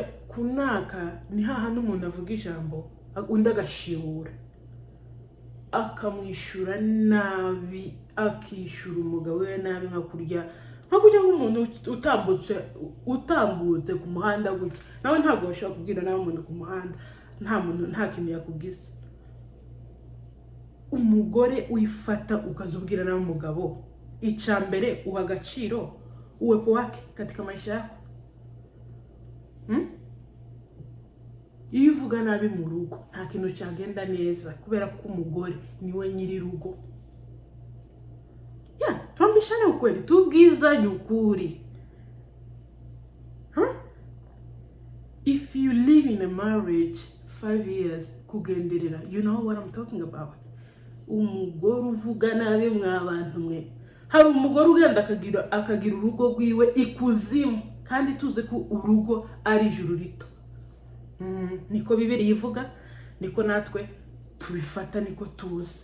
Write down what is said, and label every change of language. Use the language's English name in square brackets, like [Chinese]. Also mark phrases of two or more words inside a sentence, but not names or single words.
[Kinyarwanda] Kunaka ni hahandi umuntu avuga ijambo undi agashihura, akamwishyura nabi, akishyura umugabo we nabi, nka kurya nk'umuntu utambutse ku muhanda gutya. Nawe ntabwo bashobora kubwira nawe umuntu ku muhanda nta kintu yakugize. Umugore wifata ukazubwira nawe umugabo, icya mbere uha agaciro [Swahili] uwepo wake katika maisha yako. [Kinyarwanda] Iyo uvuga nabi mu rugo nta kintu cyagenda neza, kubera ko umugore niwe nyiri rugo. [Swahili] Tuambishane ukweli, [Kinyarwanda] tubwizanye ukuri. [English] If you live in a marriage 5 years kugenderera, you know what I'm talking about. [Kinyarwanda] Umugore uvuga nabi mw'abantu mwe. Hari umugore ugenda akagira urugo rwiwe ikuzimu, kandi tuze ko urugo ari ijuru rito. Niko Bibiliya ivuga, niko natwe tubifata, niko tuzi.